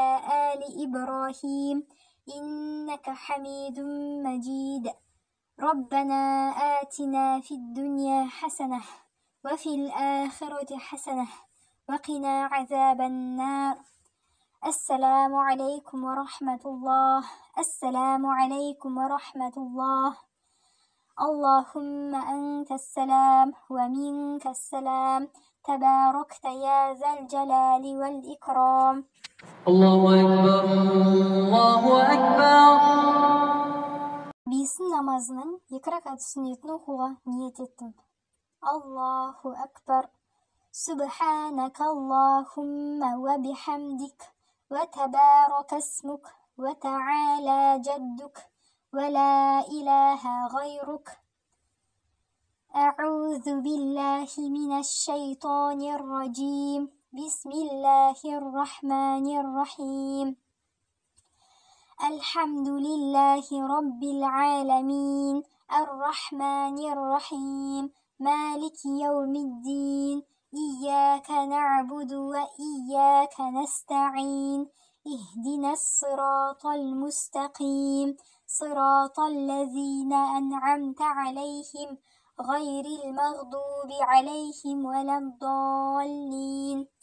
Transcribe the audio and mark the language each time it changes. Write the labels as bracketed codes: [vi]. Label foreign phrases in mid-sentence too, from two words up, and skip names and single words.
[ar] آل إبراهيم إنك حميد مجيد ربنا آتنا في الدنيا حسنة وفي الآخرة حسنة وقنا عذاب النار السلام عليكم ورحمة الله السلام عليكم ورحمة الله اللهم أنت السلام ومنك السلام تباركت يا ذا الجلال والإكرام الله أكبر الله أكبر. [kk] Бесін намазының 2 ракат сүннетін оқуға ниет еттім. [ar] الله أكبر سبحانك اللهم وبحمدك وتبارك اسمك وتعالى جدك ولا إله غيرك. أعوذ بالله من الشيطان الرجيم بسم الله الرحمن الرحيم الحمد لله رب العالمين الرحمن الرحيم مالك يوم الدين إياك نعبد وإياك نستعين اهدنا الصراط المستقيم صراط الذين أنعمت عليهم غير المغضوب عليهم ولا الضالين